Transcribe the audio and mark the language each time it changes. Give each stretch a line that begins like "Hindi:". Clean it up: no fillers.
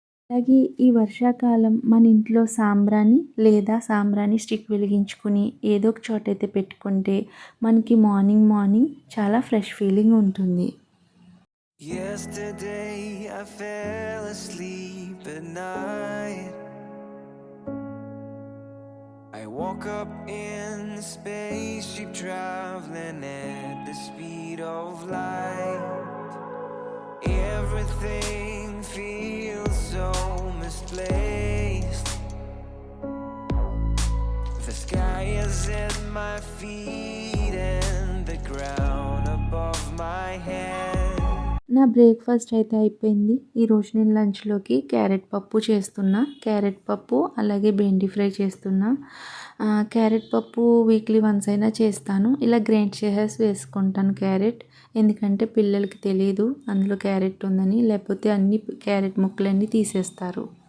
Telugu: అలాగే ఈ వర్షాకాలం మన ఇంట్లో సాంబ్రాణి స్టిక్ వెలిగించుకుని ఏదో ఒక చోట అయితే పెట్టుకుంటే మనకి మార్నింగ్ చాలా ఫ్రెష్ ఫీలింగ్ ఉంటుంది.
English: Yesterday I fell asleep at night. I woke up in the spaceship traveling at the speed of light. Everything feels so misplaced. The sky is at my feet and the ground above my head.
Telugu: నా breakfast అయితే అయిపోయింది. ఈరోజు నేను లంచ్లోకి carrot పప్పు చేస్తున్నా. Carrot పప్పు అలాగే బెండి fry చేస్తున్నా. క్యారెట్ పప్పు
English: weekly once
Telugu: అయినా చేస్తాను. ఇలా గ్రైండ్ చేసేసి వేసుకుంటాను క్యారెట్. ఎందుకంటే పిల్లలకి తెలియదు అందులో క్యారెట్ ఉందని, లేకపోతే అన్ని క్యారెట్ ముక్కలన్నీ తీసేస్తారు.